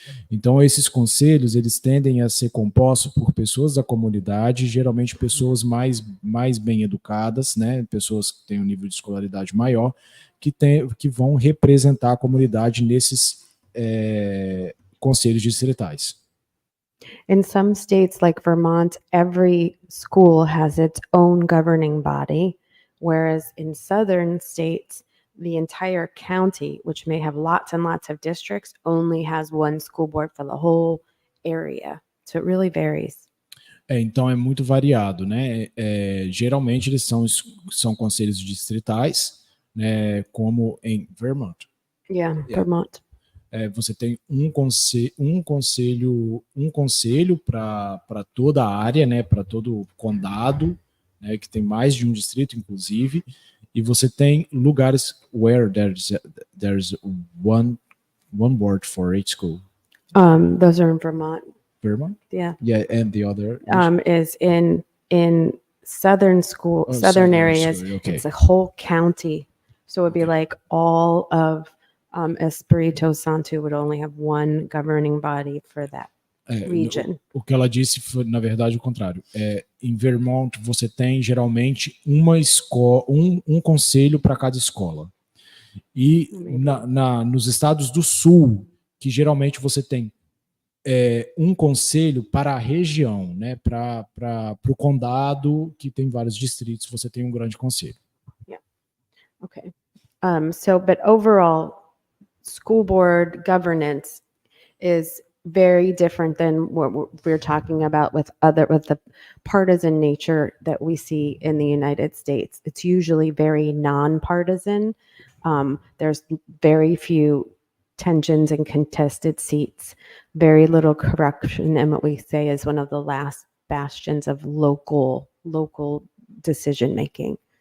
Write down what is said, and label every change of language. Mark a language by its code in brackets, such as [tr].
[pt] Então, esses conselhos, eles tendem a ser compostos por pessoas da comunidade, geralmente pessoas mais bem educadas, né? Pessoas que têm um nível de escolaridade maior, que vão representar a comunidade nesses conselhos distritais. [en] In some states like Vermont, every school has its own governing body, whereas in southern states, the entire county, which may have lots and lots of districts, only has one school board for the whole area. So it really varies. [pt] Então é muito variado, né? Geralmente eles são conselhos distritais, né? Como em Vermont. [en] Yeah, Vermont. [pt] Você tem um conselho para toda a área, né? Para todo o condado, né? Que tem mais de um distrito, inclusive. E você tem lugares [en] where there's one board for each school. Those are in Vermont. Vermont? Yeah. Yeah, and the other is in southern southern areas. School, okay. It's a whole county, so it'd be like all of Espírito Santo would only have one governing body for that region. [pt] O que ela disse foi, na verdade, o contrário. Em Vermont, você tem geralmente uma escola, um conselho para cada escola. E nos estados do sul, que geralmente você tem um conselho para a região, né? Para o condado, que tem vários distritos, você tem um grande conselho. [en] Yeah. Okay. But overall, school board governance is very different than what we're talking about with the partisan nature that we see in the United States. It's usually very nonpartisan. There's very few tensions and contested seats, very little corruption, and what we say is one of the last bastions of local decision making.